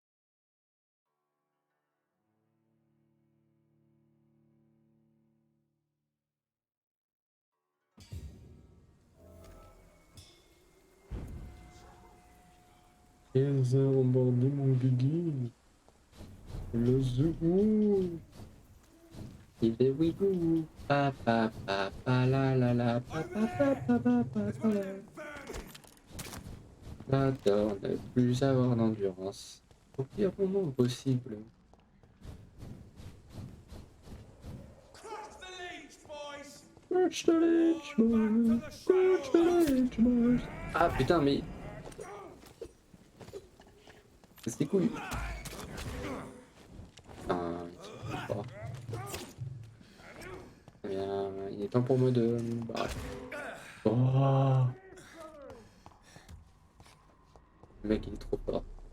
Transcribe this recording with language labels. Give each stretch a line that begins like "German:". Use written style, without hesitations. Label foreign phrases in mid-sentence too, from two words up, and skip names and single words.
French: Embordé mon guigui. Le zougou. Il est wigou. Pa pa pa pa la la la pa pa pa pa pa pa pa la. J'adore ne plus avoir d'endurance. Au pire moment possible.
English: Crush the Lich boys. Crush the Lich boys.
French: Ah putain mais... C'est cool. Ah, pas. Eh bien, il est temps pour moi de me barrer. Oh. Le mec il est trop fort.